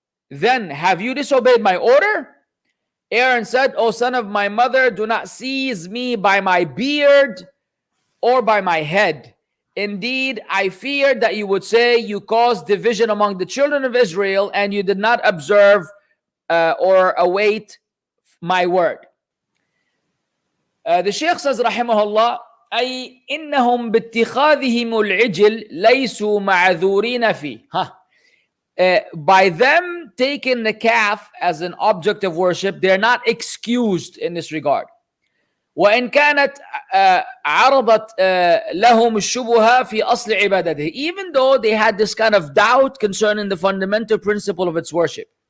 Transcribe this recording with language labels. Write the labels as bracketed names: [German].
[English] Then have you disobeyed my order?" Aaron said, "O son of my mother, do not seize me by my beard or by my head. Indeed, I feared that you would say you caused division among the children of Israel and you did not observe or await my word." The Shaykh says, [Arabic] rahimahullah, أي إنهم باتخاذهم العجل ليسوا معذورين فيه. [English] By them taking the calf as an object of worship, they're not excused in this regard. [Arabic] وإن كانت عرضت لهم الشبهة في أصل عبادته, [English] even though they had this kind of doubt concerning the fundamental principle of its worship.